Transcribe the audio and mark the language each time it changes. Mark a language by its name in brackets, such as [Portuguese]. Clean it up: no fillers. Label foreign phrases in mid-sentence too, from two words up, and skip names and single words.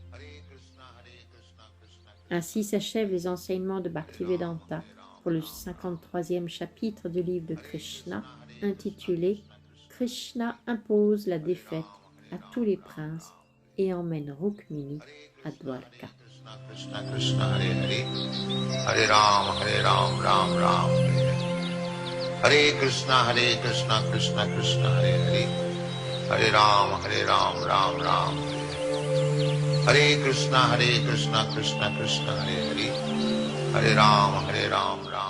[French] Ainsi s'achèvent les enseignements de Bhaktivedanta pour le 53e chapitre du livre de Krishna, intitulé « Krishna impose la défaite à tous les princes et emmène Rukmini à Dwarka ». [Sanskrit] कृष्ण कृष्ण हरे हरे, हरे राम, राम राम, हरे कृष्ण कृष्ण कृष्ण हरे हरे, हरे राम, राम राम, हरे कृष्ण कृष्ण कृष्ण हरे हरे, हरे राम, राम.